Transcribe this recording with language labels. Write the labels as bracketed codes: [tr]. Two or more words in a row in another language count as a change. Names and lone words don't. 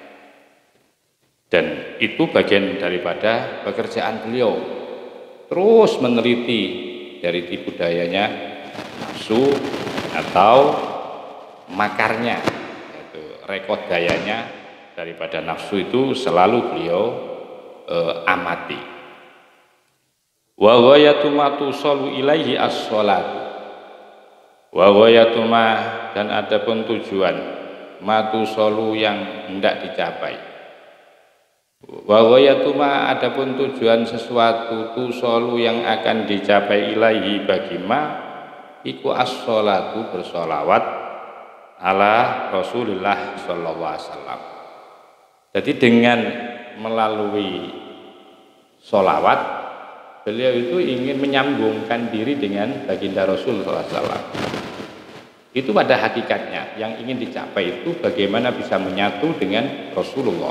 [id] Dan itu bagian daripada pekerjaan beliau, terus meneliti dari tipu dayanya nafsu atau makarnya, rekod dayanya daripada nafsu itu selalu beliau amati. [ar] وغاية ما توصل إليه الصلاة. وغاية ما, [id] dan adapun tujuan [ar] ما توصل [id] yang hendak dicapai. [ar] وغاية ما, [id] adapun tujuan sesuatu tusalu yang akan dicapai ilaihi bagi ma iku as-shalatu, bersolawat [ar] على رسول الله صلى الله عليه وسلم. [id] Jadi dengan melalui sholawat, beliau itu ingin menyambungkan diri dengan baginda Rasul [ar] صلى الله عليه وسلم. [id] Itu pada hakikatnya yang ingin dicapai itu bagaimana bisa menyatu dengan Rasulullah.